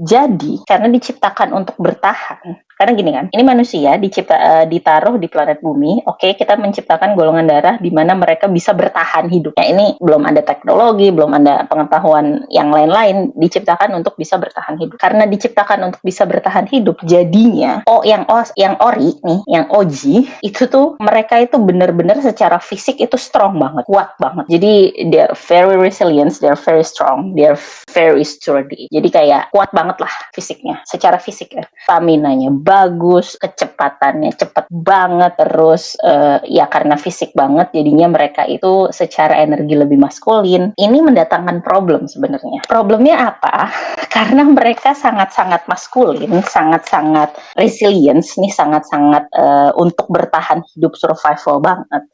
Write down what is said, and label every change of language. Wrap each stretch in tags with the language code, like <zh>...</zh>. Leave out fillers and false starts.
<id>Jadi, karena diciptakan untuk bertahan, karena gini kan, ini manusia ditaruh di planet bumi, oke, kita menciptakan golongan darah di mana mereka bisa bertahan hidupnya. Ini belum ada teknologi, belum ada pengetahuan yang lain-lain, diciptakan untuk bisa bertahan hidup. Karena diciptakan untuk bisa bertahan hidup, jadinya yang ori nih, yang OG, itu tuh mereka itu benar-benar secara fisik itu strong banget, kuat banget.</id> <en>Jadi they're very resilient, they're very strong, they're very sturdy.</en> <id>Jadi kayak kuat banget lah fisiknya, secara fisik ya. Stamina-nya bagus, kecepatannya cepet banget, terus ya karena fisik banget jadinya mereka itu secara energi lebih maskulin. Ini mendatangkan problem sebenarnya. Problemnya apa? Karena mereka sangat-sangat maskulin, sangat-sangat resilient nih, sangat-sangat untuk bertahan hidup survival banget.</id>